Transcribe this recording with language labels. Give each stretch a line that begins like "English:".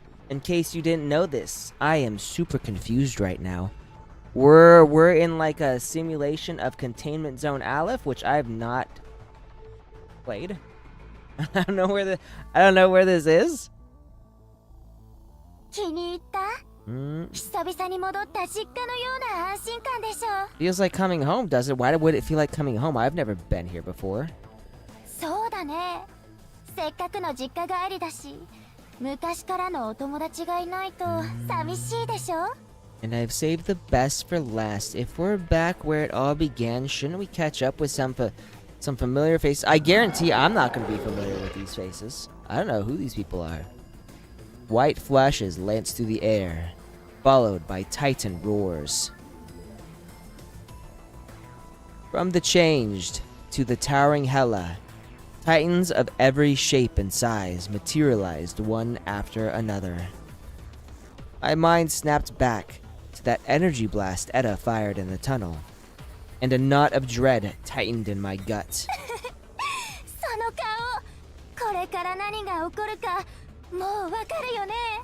English: In case you didn't know this, I am super confused right now. We're in like a simulation of Containment Zone Aleph, which I've not played. I don't know where this is.
Japanese: 気に入った？久々に戻った実家のような安心感でしょ。
English: Feels like coming home, does it? Why would it feel like coming home? I've never been here before.
Japanese: そうだね。せっかくの実家帰りだし、昔からのお友達がいないと寂しいでしょ。
English: And I've saved the best for last. If we're back where it all began, shouldn't we catch up with some familiar faces? I guarantee I'm not going to be familiar with these faces. I don't know who these people are. White flashes lance through the air, followed by titan roars. From the changed to the towering Hela, titans of every shape and size materialized one after another. My mind snapped back to that energy blast Etta fired in the tunnel, and a knot of dread tightened in my gut.
Japanese: その顔、これから何が起こるかもうわかるよね。